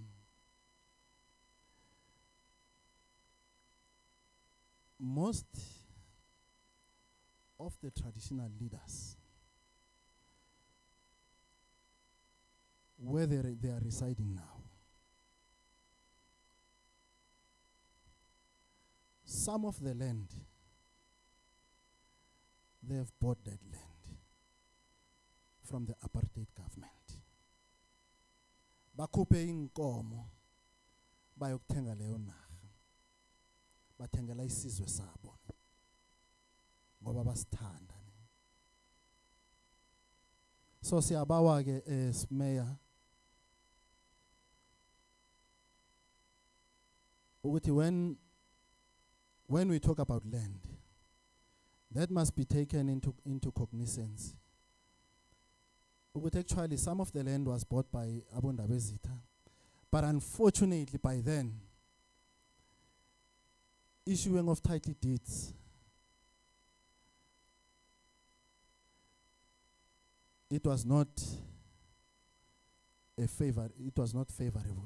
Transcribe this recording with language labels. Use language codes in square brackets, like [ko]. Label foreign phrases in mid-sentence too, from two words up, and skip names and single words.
[en] Most of the traditional leaders, where they are residing now, some of the land, they have bought that land from the apartheid government. [nr] Bakhuphe inkomo bayokuthenga leyo narha, bathengela isizwe sabo ngoba basithanda. [en] So [nr] siyabawa ke Mayor ukuthi [en] when we talk about land, that must be taken into cognizance. Ukuthi actually some of the land was bought by Abondabezitha, but unfortunately by then, issuing of title deeds, it was not favorable.